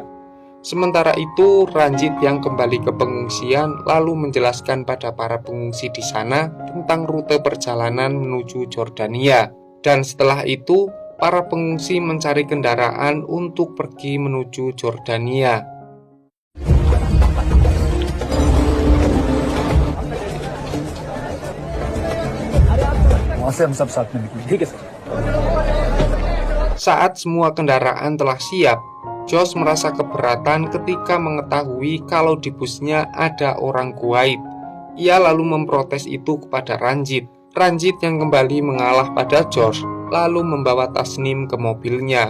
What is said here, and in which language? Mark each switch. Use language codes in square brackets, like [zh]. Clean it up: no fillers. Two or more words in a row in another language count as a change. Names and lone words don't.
[id] Sementara itu, Ranjit yang kembali ke pengungsian lalu menjelaskan pada para pengungsi di sana tentang rute perjalanan menuju Yordania. Dan setelah itu, para pengungsi mencari kendaraan untuk pergi menuju Yordania. [hi] वहां से हम सब साथ में निकलेंगे ठीक है सर [id] Saat semua kendaraan telah siap, Josh merasa keberatan ketika mengetahui kalau di busnya ada orang Kuwait. Ia lalu memprotes itu kepada Ranjit. Ranjit yang kembali mengalah pada George, lalu membawa Tasnim ke mobilnya.